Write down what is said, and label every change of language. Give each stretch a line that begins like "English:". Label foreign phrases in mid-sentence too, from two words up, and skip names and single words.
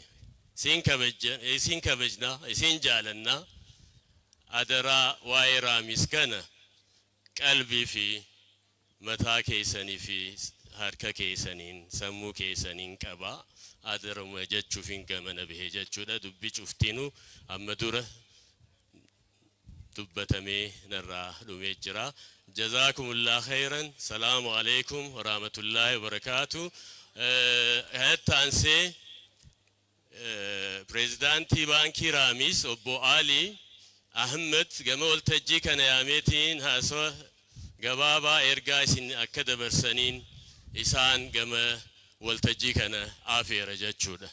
Oromo: Isin kabajna isin jaalanna adaraa waa'ee Rammis kana qalbii fi mataa keessanii fi harka keessaniin sammuu keessaniin qabaa. Adaruma jechuuf hin gamana bahee jechuudha dubbi cuftiinu amma dura dubbatamee narraa dhumee jira.
Arabic: جزاكم الله خيرا. السلام عليكم ورحمة الله وبركاته.
Oromo: Hattaanse Prezidaantii Baankii Rammis Obbo Ali Ahmed gama waltajjii kana yaameetiin haasawa gabaabaa ergaa isin akka dabarsaniin isaan gama waltajjii kana afeera jechuudha.